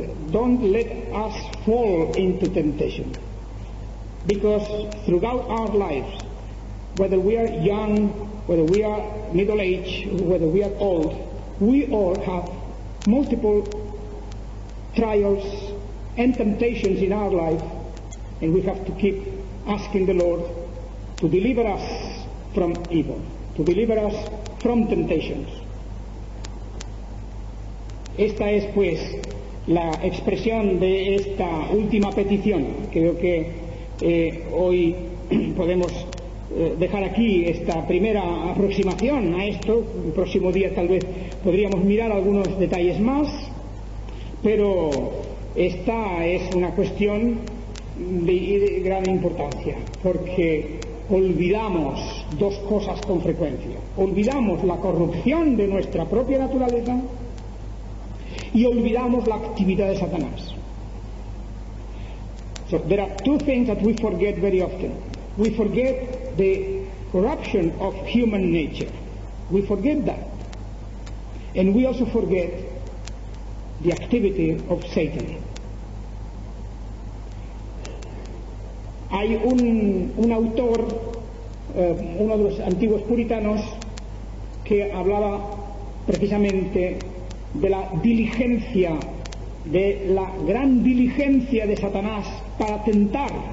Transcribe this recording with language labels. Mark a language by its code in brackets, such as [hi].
[en] Don't let us fall into temptation. Because throughout our lives, whether we are young, whether we are middle-aged, whether we are old, we all have multiple trials and temptations in our life, and we have to keep asking the Lord to deliver us from evil, to deliver us from temptations. [es] Esta es, pues, la expresión de esta última petición. Creo que hoy podemos dejar aquí esta primera aproximación a esto. El próximo día tal vez podríamos mirar algunos detalles más, pero esta es una cuestión de gran importancia, porque olvidamos dos cosas con frecuencia. Olvidamos la corrupción de nuestra propia naturaleza y olvidamos la actividad de Satanás. [en] So there are two things that we forget very often. We forget the corruption of human nature. We forget that. And we also forget the activity of Satan. [es] Hay un autor, uno de los antiguos puritanos, que hablaba precisamente de la diligencia, de la gran diligencia de Satanás para tentar.